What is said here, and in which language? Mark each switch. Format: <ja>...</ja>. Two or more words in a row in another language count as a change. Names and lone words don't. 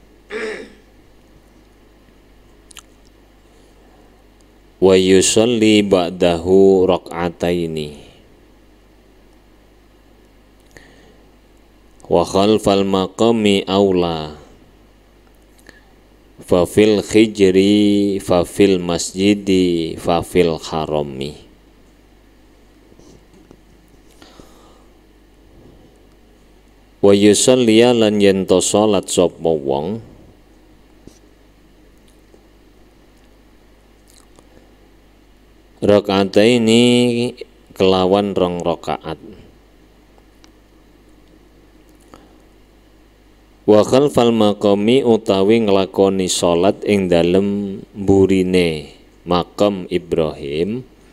<ar>ويصلي بعده ركعتين وخلف المقام أولى ففي الحجر ففي المسجد ففي الحرم. ويصلي</ar> <jv>lan yen to salat sapa wong rakaataini kelawan rong rakaat</jv> <ar>وخلف المقام</ar> <jv>utawi nglakoni salat ing dalem mburine makam Ibrahim</jv>